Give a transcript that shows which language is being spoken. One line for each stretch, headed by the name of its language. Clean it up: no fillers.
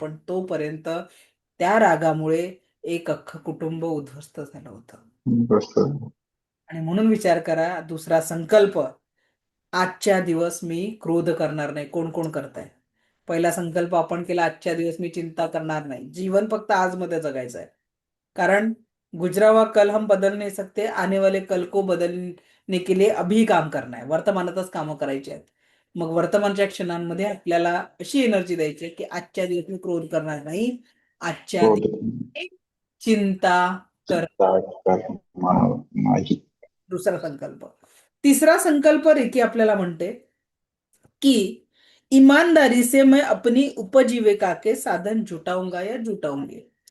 Marathi: पण तोपर्यंत त्या रागामुळे एक अख्खं कुटुंब उद्ध्वस्त झालं होतं. बरोबर. आणि म्हणून विचार करा, दुसरा संकल्प, आजच्या दिवस मी क्रोध करणार नाही. कोण कोण करताय? पहिला संकल्प आपण केला, आजच्या दिवस मी चिंता करणार नाही. जीवन फक्त आज मध्ये जगायचं आहे.
Hindi: कारण गुजरा हुआ कल हम बदल नहीं सकते, आने वाले कल को बदलने के लिए अभी काम करना है.
Marathi: वर्तमानातच कामं करायची आहेत. मग वर्तमानच्या क्षणांमध्ये आपल्याला अशी एनर्जी द्यायची आहे की आजच्या दिवस मी क्रोध करणार नाही. आजच्या क्रोध दिवशी चिंता कर. नाही. दुसरा संकल्प. तिसरा संकल्प रेकी आपल्याला म्हणते कि
Hindi: ईमानदारी से मैं अपनी उपजीविका के साधन जुटाऊंगा या जुटाऊंगी.